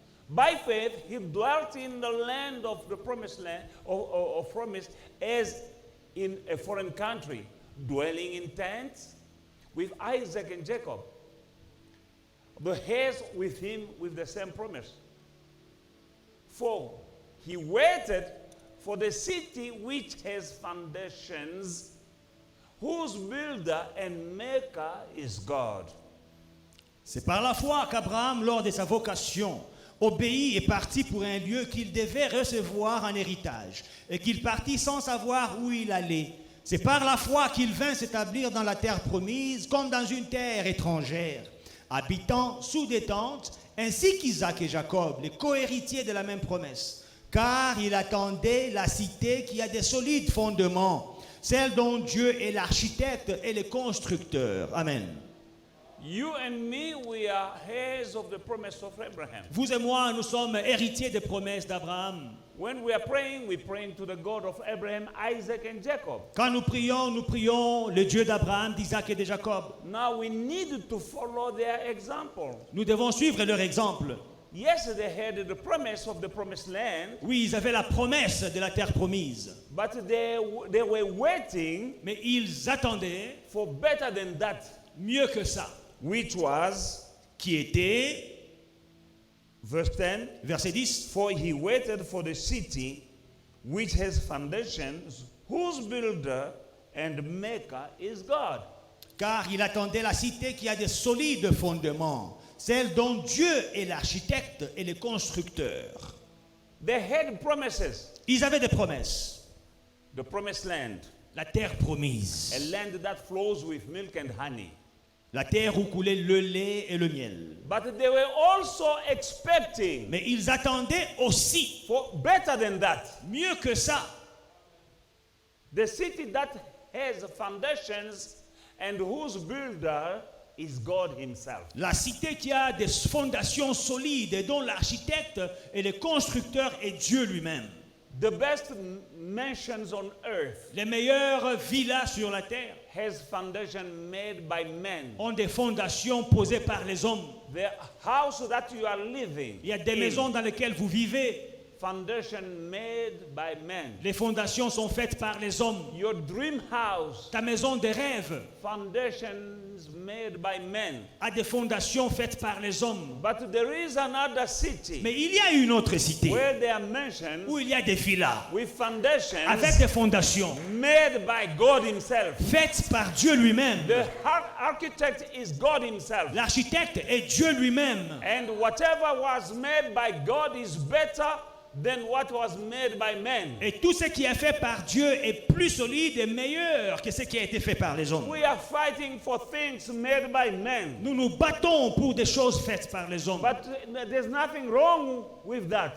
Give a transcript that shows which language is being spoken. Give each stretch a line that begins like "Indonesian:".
English: By faith, he dwelt in the land of the promised land, of promise, as in a foreign country, dwelling in tents with Isaac and Jacob, the heirs with him with the same promise. For he waited for the city which has foundations, whose builder and maker is God.
French: C'est par la foi qu'Abraham, lors de sa vocation, obéit et partit pour un lieu qu'il devait recevoir en héritage, et qu'il partit sans savoir où il allait. C'est par la foi qu'il vint s'établir dans la terre promise, comme dans une terre étrangère, habitant sous des tentes, ainsi qu'Isaac et Jacob, les cohéritiers de la même promesse. Car il attendait la cité qui a des solides fondements, celle dont Dieu est l'architecte et le constructeur. Amen.
English: You and me, we are heirs of the promise of Abraham.
French: Vous et moi, nous sommes héritiers des promesses d'Abraham.
English: When we are praying, we're praying to the God of Abraham, Isaac, and Jacob.
French: Quand nous prions le Dieu d'Abraham, d'Isaac et de Jacob.
English: Now we need to follow their example.
French: Nous devons suivre leur exemple.
English: Yes, they had the promise of the promised land,
French: Oui, ils avaient la promesse de la terre promise.
English: but they were waiting
French: Mais ils attendaient
English: for better than that,
French: mieux que ça.
English: which was,
French: Qui était,
English: verse 10,
French: verset 10,
English: for he waited for the city which has foundations, whose builder and maker is God.
French: car il attendait la cité qui a des solides fondements, celle dont Dieu est l'architecte et le constructeur.
English: They had promises,
French: Ils avaient des promesses.
English: the promised land,
French: La terre promise.
English: a land that flows with milk and honey.
French: La terre où coulait le lait et le miel.
English: But they were also expecting
French: Mais ils attendaient aussi,
English: for better than that,
French: mieux que ça,
English: the city that has foundations and whose builder is God himself.
French: la cité qui a des fondations solides et dont l'architecte et le constructeur est Dieu lui-même.
English: The best mansions on earth
French: Les meilleures villas sur la terre
English: has foundation made by men.
French: ont des fondations posées par les hommes.
English: The house that you are living
French: Il y a des
English: in,
French: maisons dans lesquelles vous vivez.
English: foundation made by men.
French: Les fondations sont faites par les hommes.
English: Your dream house,
French: Ta maison de rêve
English: foundations made by men.
French: a des fondations faites par les hommes.
English: But there is another city
French: Mais il y a une autre cité
English: where there are mansions
French: où il y a des villas
English: with foundations
French: avec des fondations
English: made by God himself.
French: faites par Dieu lui-même.
English: The architect is God himself.
French: L'architecte est Dieu lui-même.
English: And whatever was made by God is better than what was made by men.
French: Et tout ce qui est fait par Dieu est plus solide et meilleur que ce qui a été fait par les hommes.
English: We are fighting for things made by men.
French: Nous nous battons pour des choses faites par les hommes.
English: But there's nothing wrong with that.